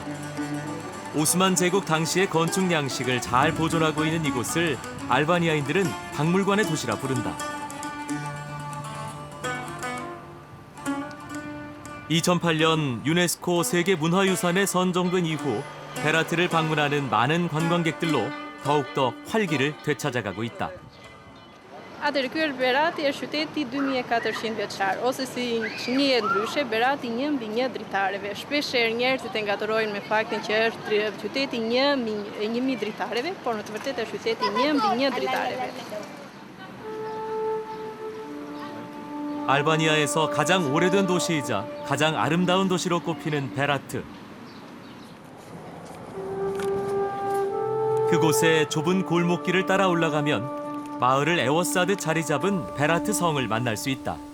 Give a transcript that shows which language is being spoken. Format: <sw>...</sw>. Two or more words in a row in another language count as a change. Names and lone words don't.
<ko>오스만 제국 당시의 건축 양식을 잘 보존하고 있는 이곳을 알바니아인들은 박물관의 도시라 부른다. 2008년 유네스코 세계문화유산에 선정된 이후 베라트를 방문하는 많은 관광객들로 더욱더 활기를 되찾아가고 있다.</ko> <sq>Atëherë ky Berati është qyteti 2400 vjeçar, ose si njihet ndryshe, Berati 1/1 dritareve. Shpeshherë njerëzit e ngaturojnë me faktin që është qyteti 1000 dritareve, por në të vërtetë është qyteti 1/1 dritareve.</sq> <ko>알바니아에서 가장 오래된 도시이자 가장 아름다운 도시로 꼽히는 베라트. 그곳의 좁은 골목길을 따라 올라가면 마을을 에워싸듯 자리 잡은 베라트 성을 만날 수 있다.</ko>